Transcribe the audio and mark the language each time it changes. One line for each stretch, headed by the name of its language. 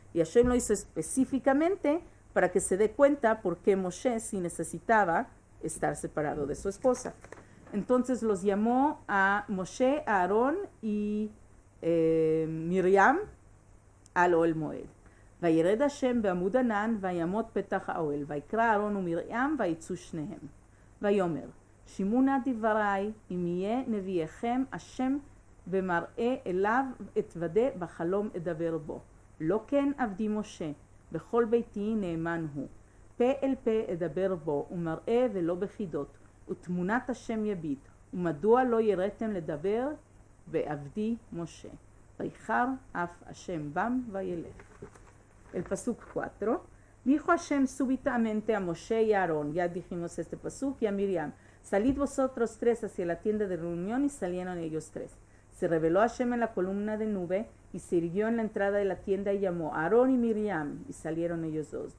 Spanish: Y Hashem lo hizo específicamente para que se dé cuenta por qué Moshe sí necesitaba estar separado de su esposa. Entonces los llamó a Moshe, a Aarón y Miriam al Oel Moed.
Hebrew: וירד השם בעמוד ענן ויעמוד פתח האוהל ויקרא אהרון ומרים ויצאו שניהם ויאמר שמעו נא דברי אם יהיה נביאכם השם במראה אליו אתוודה בחלום אדבר בו לא כן עבדי משה בכל ביתי נאמן הוא פה אל פה אדבר בו ומראה ולא בחידות ותמונת השם יביט ומדוע לא יראתם לדבר בעבדי משה ויחר אף השם בם וילך.
Spanish: El pasuk 4, dijo Hashem súbitamente a Moshe y a Aarón, ya dijimos este pasuk, y a Miriam, salid vosotros tres hacia la tienda de reunión, y salieron ellos tres. Se reveló Hashem en la columna de nube y se irguió en la entrada de la tienda y llamó a Aarón y Miriam, y salieron ellos dos.